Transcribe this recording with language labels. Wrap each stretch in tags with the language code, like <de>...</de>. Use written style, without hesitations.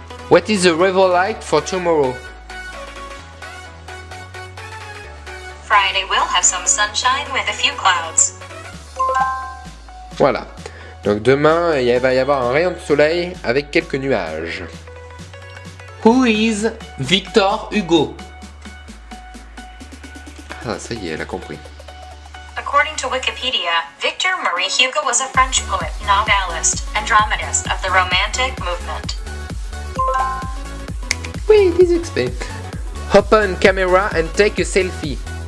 <en>What is the weather like for tomorrow? Friday will have some sunshine with a few clouds.</en> <fr>Voilà. Donc demain, il va y avoir un rayon de soleil avec quelques nuages.</fr> <en>Who is Victor Hugo?</en> <fr>Ah, ça y est, elle a compris.</fr> <en>According to Wikipedia, Victor Marie Hugo was a French poet, novelist, and dramatist of the Romantic movement.</en> <fr>Oui, des experts.</fr> <en>Open camera and take a selfie.</en>